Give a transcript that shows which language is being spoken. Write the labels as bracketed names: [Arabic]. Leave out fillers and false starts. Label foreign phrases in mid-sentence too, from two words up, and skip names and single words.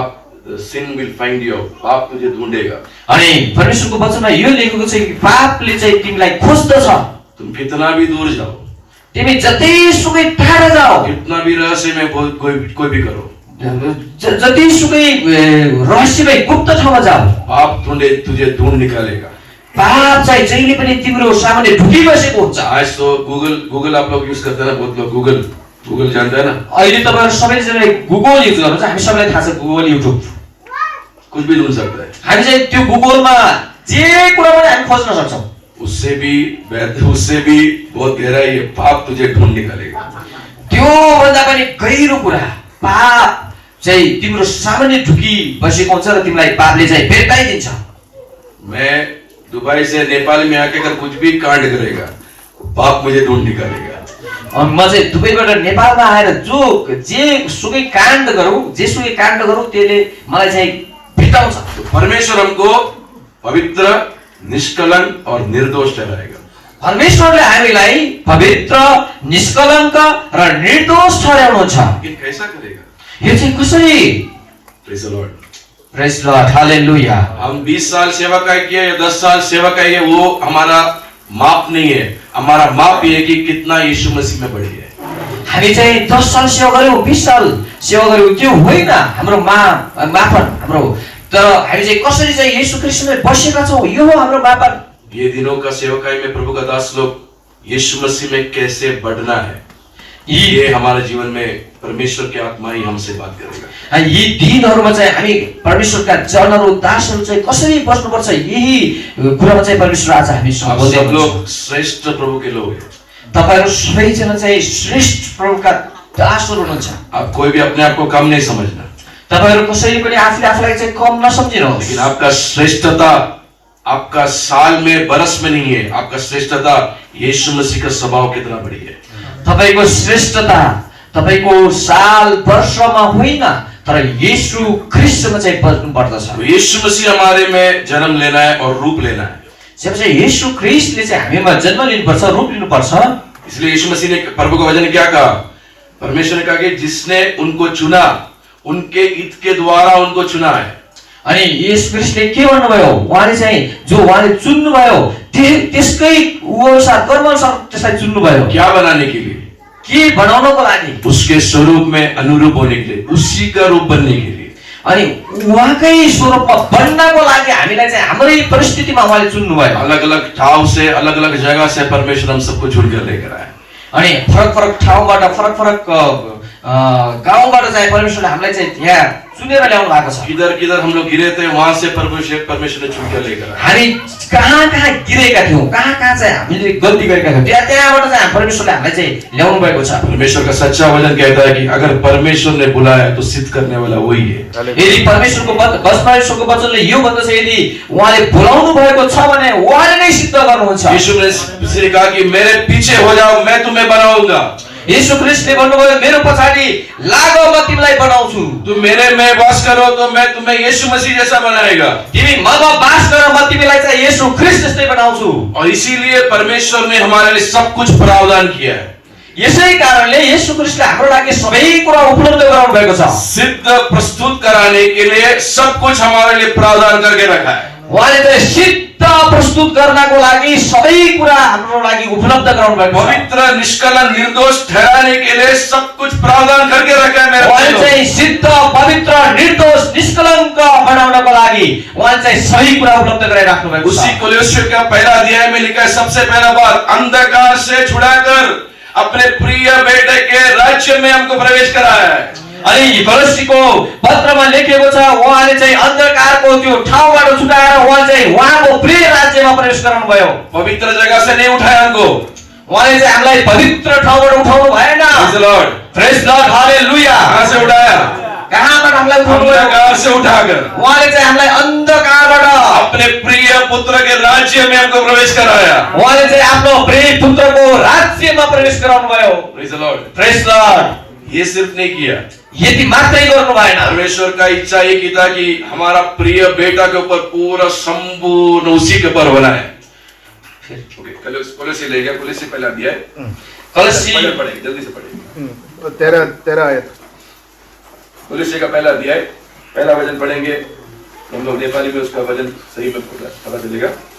[English] पाप sin will find you. [Hindi] पाप तुझे ढूंढेगा. [Nepali] अनि परमेश्वरको वचनमा यो लेखेको छ कि पापले चाहिँ तिमीलाई खोज्दछ. [Hindi] तुम कितना भी दूर जाओ, [Nepali] तिमी जतिसुकै टाढा जाओ, [Hindi] कितना भी रहस्य में कोई भी करो, [Nepali] जतिसुकै रहस्यमय गुप्त ठाउँमा जाओ, [Hindi] पाप तुझे ढूंढ निकालेगा. [Nepali] पाप चाहिँ जहिले पनि तिम्रो सामने ढुकिबसेको हुन्छ. [Hindi] आज तो गूगल आप लोग यूज करते हैं ना, बहुत लोग गूगल जानते हैं ना. [Nepali] अहिले तपाईहरु सबैजनाले गुगल युज गर्नुहुन्छ. हामी सबैलाई थाहा छ गुगल, युट्युब, [Hindi] कुछ भी ढूंढ सकता है. [Nepali] हामी चाहिँ त्यो गुगलमा जे कुरा पनि हामी खोज्न सक्छौं. [Hindi] उससे भी बहुत गहरा ये पाप तुझे ढूंढ निकालेगा. [Nepali] त्यो भन्दा पनि गहिरो कुरा, पाप चाहिँ तिम्रो सामान्य ढुकी बसेको हुन्छ र तिमीलाई पापले चाहिँ भेट्टाइदिन्छ. [Hindi] मैं दुबई से नेपाल में आके अगर कुछ भी कांड करेगा, पाप मुझे ढूंढ निकालेगा. [Nepali] अनि म चाहिँ दुबईबाट नेपालमा आएर जे सुकै काण्ड गरौँ त्यसले मलाई चाहिँ भेट्टाउँछ. [Hindi] तो परमेश्वर हमको पवित्र, निष्कलंक और निर्दोष ठहराएगा. [Nepali] परमेश्वरले हामीलाई पवित्र, निष्कलङ्क र निर्दोष ठहराउनुहुन्छ. [Hindi] लेकिन कैसा करेगा? [Nepali] यो चाहिँ कसरी? [English] Praise the Lord. Praise Lord, हालेलुया. [Hindi] हम 20 साल सेवा किए या 10 साल सेवा किए, वो हमारा माप नहीं है. हमारा माप ये है कि कितना यीशु मसीह में बढ़ी है. [Nepali] हामी चाहिँ 10 साल सेवा गर्यौं, 20 साल सेवा गर्यौं, त्यो होइन हाम्रो मापन हाम्रो. तर हामी चाहिँ कसरी चाहिँ येशू ख्रीष्टमा बसेका छौं, यो हो हाम्रो मापन. [Hindi] ये दिनों का सेवकाई में प्रभु का दास लोग यीशु मसीह में कैसे बढ़ना है, ये हमारे जीवन में परमेश्वर की आत्मा ही हमसे बात करेगा. [Nepali] यी दिनहरुमा चाहिँ हामी परमेश्वरका जनहरु, दासहरु चाहिँ कसरी बस्नुपर्छ, यही कुरामा चाहिँ परमेश्वर आज हामीसँग बोल्दै [Hindi] सब [Nepali] हुनुहुन्छ. [Hindi] लोग श्रेष्ठ प्रभु के लोग हैं. [Nepali] तपाईहरु सबैजना चाहिँ श्रेष्ठ प्रभुका दासहरु हुनुहुन्छ. [Hindi] आप कोई भी अपने आप को कम नहीं समझना. [Nepali] तपाईहरु कसैले पनि आफूलाई चाहिँ कम नसम्झिनुहोस्. [Hindi] लेकिन आपका श्रेष्ठता आपका साल में, बरस में नहीं है. आपका श्रेष्ठता यीशु मसीह का स्वभाव कितना बड़ी है. [Nepali] तपाईको श्रेष्ठता तपाईको साल वर्षमा होइन, तर येशू ख्रीष्टमा चाहिँ बस्नु पर्दछ. [Hindi] तो यीशु मसीह हमारे में जन्म लेना है और रूप लेना है. [Nepali] जब चाहिँ येशू ख्रीष्टले चाहिँ हामीमा जन्म लिनुपर्छ, रूप लिनुपर्छ. [Hindi] इसलिए यीशु मसीह ने प्रभु का वचन क्या कहा? परमेश्वर ने कहा कि जिसने उनको चुना, उनके हित के द्वारा उनको चुना है. [Nepali] अनि येशू ख्रीष्टले के भन्नुभयो? उहाँले चाहिँ जो उहाँले चुन्नुभयो त्यसकै अनुसार कर्म अनुसार त्यसलाई चुन्नुभयो. [Hindi] क्या बनाने के लिए? [Nepali] के बनाउनको लागि? [Hindi] उसके स्वरूप में अनुरूप होने के लिए, उसी का रूप बनने के लिए. [Nepali] अनि उहाँकै स्वरूपमा बन्नको लागि हामीलाई चाहिँ हाम्रै परिस्थितिमा उहाँले चुन्नुभयो. [Hindi] अलग अलग ठाउँ से, अलग अलग जगह से परमेश्वर हम सबको चुन कर लेकर आए. [Nepali] अनि फरक ठाउँबाट, फरक गाउँबाट चाहिँ परमेश्वरले हामीलाई चाहिँ यहाँ चुनेर ल्याउनु भएको छ. [Hindi] किधर हम लोग गिरे थे, वहां से परमेश्वर ने चुन कर लेकर आए. [Nepali] हामी कहाँ गिरेका थियौं, कहाँ चाहिँ हामीले गल्ती गरेका थियौं, त्यहाँबाट चाहिँ परमेश्वरले हामीलाई चाहिँ ल्याउनु भएको छ. [Hindi] परमेश्वर का सच्चा वचन कहता है कि अगर परमेश्वर ने बुलाया तो सिद्ध करने वाला वही है. [Nepali] यदि परमेश्वरको वचनले यो भन्दछ, यदि उहाँले बोलाउनु भएको छ भने उहाँले नै सिद्ध गर्नुहुन्छ. [Hindi] यीशु ने कहा कि मेरे पीछे हो जाओ, मैं तुम्हें बनाऊंगा. [Nepali] येशू ख्रीष्टले भन्नुभयो, मेरो पछाडि लाग, म तिमीलाई बनाउँछु. [Hindi] तुम मेरे में वास करो तो मैं तुम्हें यीशु मसीह जैसा बनाएगा. [Nepali] तिमी ममा वास गर, म तिमीलाई चाहिँ येशू ख्रीष्ट जस्तै बनाउँछु. [Hindi] और इसीलिए परमेश्वर ने हमारे लिए सब कुछ प्रावधान किया है. [Nepali] यसै कारणले येशू ख्रीष्टले हाम्रो लागि सबै कुरा उपलब्ध गराउनु भएको छ. [Hindi] सिद्ध प्रस्तुत कराने के लिए सब कुछ हमारे लिए प्रावधान करके रखा है. [Nepali] उहाँले चाहिँ सिद्ध प्रस्तुत गर्नको लागि सबै कुरा हाम्रो लागि उपलब्ध गराउनु भएको छ. [Hindi] पवित्र, निष्कलंक, निर्दोष ठहराने के लिए सब कुछ प्रावधान करके रखा है. मेरे [Nepali] उहाँले [Hindi] भाइयों, [Nepali] चाहिँ सिद्ध, पवित्र, निर्दोष, निष्कलङ्क बनाउनको लागि उहाँले चाहिँ सबै कुरा उपलब्ध गराइराख्नु भएको छ. [Hindi] उसी कोलोस्सियों का पहला अध्याय में लिखा है, सबसे पहला बात, अंधकार से छुड़ाकर अपने प्रिय बेटे के राज्य में हमको प्रवेश कराया है. [Nepali] अनि कोलोस्सीको पत्रमा लेखेको छ, उहाँले चाहिँ अन्धकारको त्यो ठाउँबाट छुटाएर उहाँ चाहिँ उहाँको प्रिय राज्यमा प्रवेश गराउनु भयो. [Hindi] पवित्र जगह से नहीं उठाया हमको. [Nepali] उहाँले चाहिँ हामीलाई पवित्र ठाउँबाट उठाउनु भएन. [English] Praise the Lord. Praise Lord, हालेलुया. [Hindi] कहाँ से उठाया? [Nepali] कहाँबाट हामीलाई उठाउनु भयो? [Hindi] अंधकार से उठाकर [Nepali] उहाँले चाहिँ हामीलाई अन्धकारबाट [Hindi] अपने प्रिय पुत्र के राज्य में हमको प्रवेश कराया. [Nepali] उहाँले चाहिँ आफ्नो प्रिय पुत्रको राज्यमा प्रवेश गराउनु भयो. [English] Praise the Lord. Praise Lord. [Hindi] ये सिर्फ नहीं किया. [Nepali] यति मात्रै गर्नु भएन. [Hindi] परमेश्वर का इच्छा ये की था कि हमारा प्रिय बेटा के ऊपर पूरा संपूर्ण उसी के ऊपर बना है. कोलोसी ले गया, कोलोसी पहला दिया है. कोलोसी पढ़ेगी, जल्दी से पढ़ेगी. 13 आयत. कोलोसी का पहला अध्याय पहला वचन पढ़ेंगे, हम लोग नेपाली में उसका वचन सही में पता चलेगा।